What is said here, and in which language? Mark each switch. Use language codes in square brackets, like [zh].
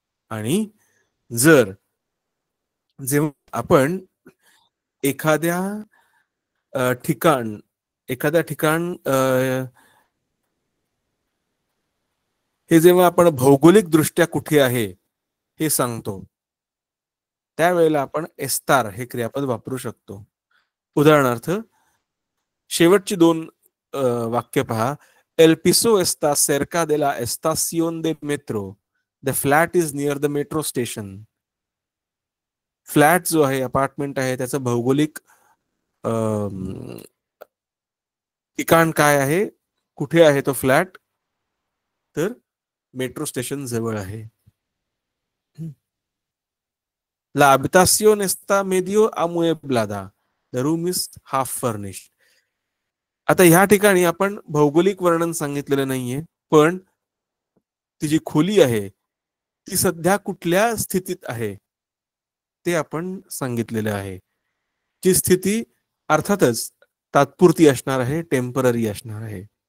[mr] आणि जर जेव्हा आपण एखाद्या ठिकाण हे जेव्हा आपण भौगोलिक दृष्ट्या कुठे आहे हे सांगतो, त्यावेळेला आपण एस्तार हे क्रियापद वापरू शकतो. उदाहरणार्थ शेवटची 2 वाक्य पहा. [es] एल पिसो एस्ता सेर्का de la estación de metro. [en] The flat is near the metro station. [mr] Flat जो आहे, अपार्टमेंट आहे, त्याचं भौगोलिक ठिकाण काय आहे, कुठे आहे तो फ्लॅट, तर मेट्रो स्टेशन जवळ आहे. [es] La habitación está medio amueblada. [en] The room is half furnished. [mr] आता ह्या ठिकाणी आपण भौगोलिक वर्णन सांगितलेलं नाहीये, पण ती जी खोली आहे ती सध्या कुठल्या स्थितीत आहे ते आपण सांगितलेलं आहे. ती स्थिती अर्थातच तात्पुरती असणार आहे, टेम्पररी असणार आहे.